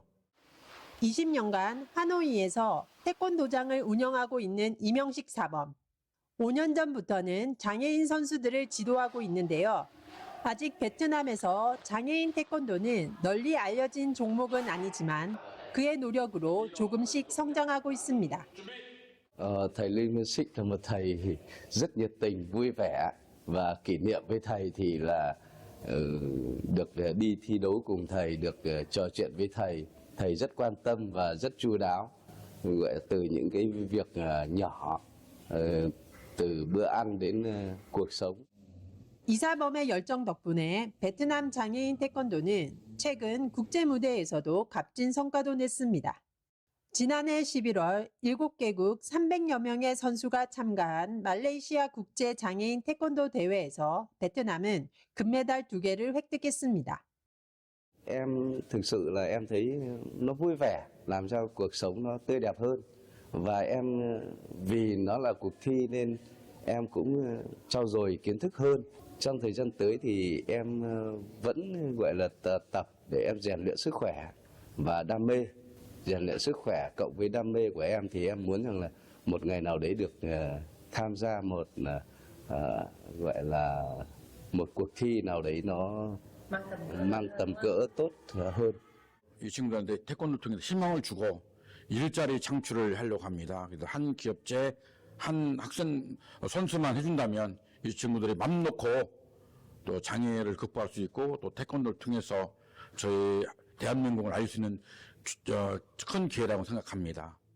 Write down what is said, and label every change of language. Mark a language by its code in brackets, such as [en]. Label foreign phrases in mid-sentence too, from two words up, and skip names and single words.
[ko] 20년간 하노이에서 태권도장을 운영하고 있는 이명식 사범. 5년 전부터는 장애인 선수들을 지도하고 있는데요. 아직 베트남에서 장애인 태권도는 널리 알려진 종목은 아니지만 그의 노력으로 조금씩 성장하고 있습니다. [vi] Thầy Lê Minh Sích là một thầy rất nhiệt tình, vui vẻ và kỷ niệm với thầy thì là được đi thi đấu cùng thầy, được trò chuyện với thầy. Thầy rất quan tâm và rất chu đáo, từ những cái việc nhỏ, từ bữa ăn đến cuộc sống. [ko] 이사범의 열정 덕분에 베트남 장애인 태권도는 최근 국제 무대에서도 값진 성과도 냈습니다. 지난해 11월 7개국 300여 명의 선수가 참가한 말레이시아 국제 장애인 태권도 대회에서 베트남은 금메달 2개를 획득했습니다. [vi] Em thực sự là em thấy nó vui vẻ, làm cho cuộc sống nó tươi đẹp hơn. Và em vì nó là cuộc thi nên em cũng trau dồi kiến thức hơn. Trong thời gian tới thì em vẫn gọi là tập để em rèn luyện sức khỏe và đam mê. Rèn luyện sức khỏe cộng với đam mê của em thì em muốn rằng là một ngày nào đấy được tham gia một gọi là một cuộc thi nào đấy nó mang tầm cỡ tốt hơn. [ko] 이 친구들한테 태권도 통해서 희망을 주고 일자리 창출을 하려고 합니다. 그래서 한 기업체 한 학생 선수만 해준다면 이 친구들이 맘 놓고 또 장애를 극복할 수 있고 또 태권도를 통해서 저희 대한민국을 알릴 수 있는 큰 기회라고 생각합니다.